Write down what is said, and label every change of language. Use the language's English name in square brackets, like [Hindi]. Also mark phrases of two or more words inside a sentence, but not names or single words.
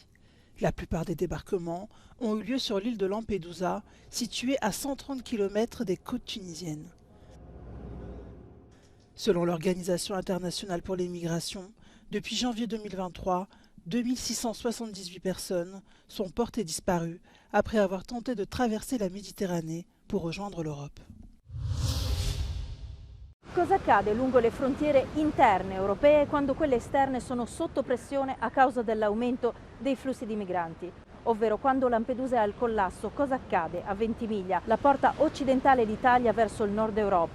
[French] La plupart des débarquements ont eu lieu sur l'île de Lampedusa, située à 130 km des côtes tunisiennes. Selon l'Organisation internationale pour les migrations, depuis janvier 2023, 2678 personnes sont portées disparues après avoir tenté de traverser la Méditerranée pour rejoindre l'Europe. [Italian] Cosa accade lungo le frontiere interne europee quando quelle esterne sono sotto pressione a causa dell'aumento dei flussi di migranti? ovvero quando Lampedusa è al collasso, cosa accade a Ventimiglia, la porta occidentale d'Italia verso il nord Europa.